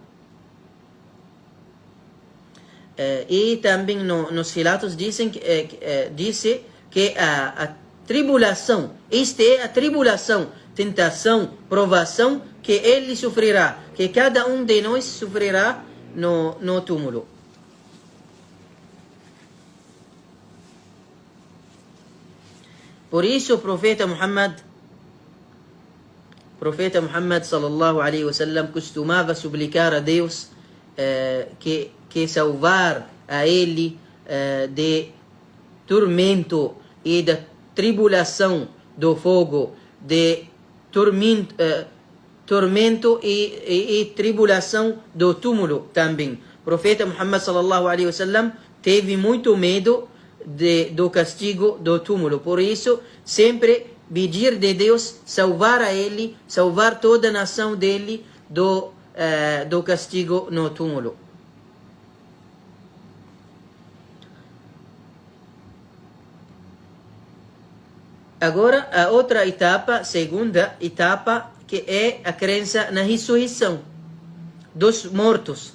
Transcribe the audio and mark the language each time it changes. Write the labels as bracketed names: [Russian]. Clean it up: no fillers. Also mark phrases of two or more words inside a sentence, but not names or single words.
[Portuguese] E também nos relatos diz que a tribulação, esta é a tribulação, tentação, provação que ele sofrerá, que cada um de nós sofrerá no túmulo. Por isso o profeta Muhammad [Arabic] صلى الله عليه وسلم [Portuguese] costumava suplicar a Deus que salvar a ele de tormento e da tribulação do fogo, de tormento e tribulação do túmulo também. O profeta Muhammad [Arabic] صلى الله عليه وسلم [Portuguese] teve muito medo do castigo do túmulo. Por isso, sempre pedir de Deus salvar a ele, salvar toda a nação dele do castigo no túmulo. Agora, a outra etapa, segunda etapa, que é a crença na ressurreição dos mortos.